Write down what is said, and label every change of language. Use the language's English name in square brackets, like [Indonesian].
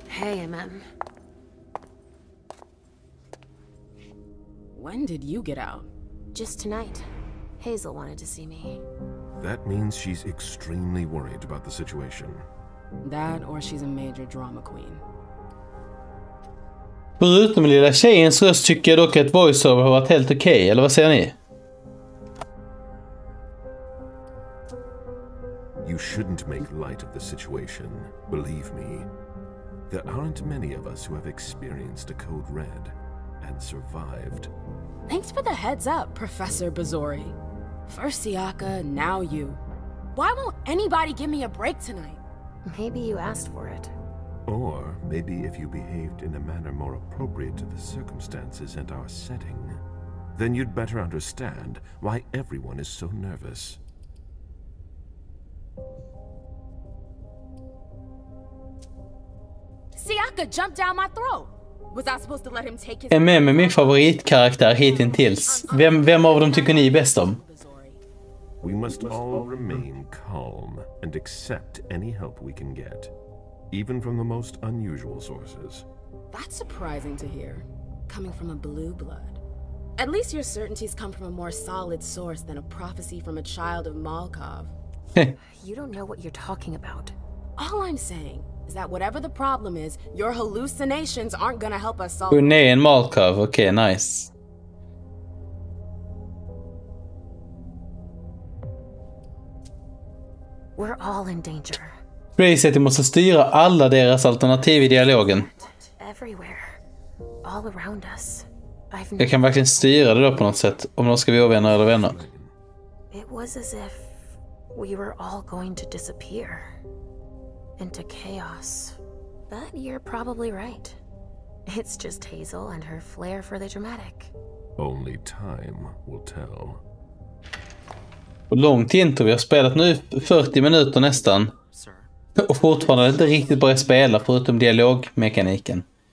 [English] Hey, MM. When did you get out? Just tonight. Hazel wanted to see me. That means she's extremely worried about the situation. That or she's a major drama queen. [Swedish] Förutom lilla tjejens röst tycker jag dock att voiceover har varit helt okej, eller vad säger ni? [English] You shouldn't make light of the situation, believe me. There aren't many of us who have experienced a code red, and survived. Thanks for the heads up, Professor Bazori. First Siaka, now you. Why won't anybody give me a break tonight? Maybe you asked for it. Or maybe if you behaved in a manner more appropriate to the circumstances and our setting, then you'd better understand why everyone is so nervous. Siaka jumped down my throat. Was I supposed to let him take his... [Swedish] MM är min favoritkaraktär hittills. Vem av dem tycker ni är bäst om? [English] We must all remain calm and accept any help we can get, even from the most unusual sources. That's surprising to hear, coming from a blue blood. At least your certainties come from a more solid source than a prophecy from a child of Malkov. You don't know what you're talking about. All I'm saying is that whatever the problem is, your hallucinations aren't gonna help us solve... [Swedish] Hon är en Malkov, okej, nice. [English] We're all in danger. [Swedish] Crazy att de måste styra alla deras alternativ i dialogen. [English] Everywhere. All around us. [Swedish] Jag kan verkligen styra det då på något sätt, om de ska bli ovänner eller vänner. [English] It was as if we were all going to disappear into chaos. But you're probably right. It's just Hazel and her flair for the dramatic. Only time will tell. [Swedish] Och långt intro, vi har spelat nu 40 minuter nästan. Och fortfarande inte riktigt börjat spela förutom dialogmekaniken.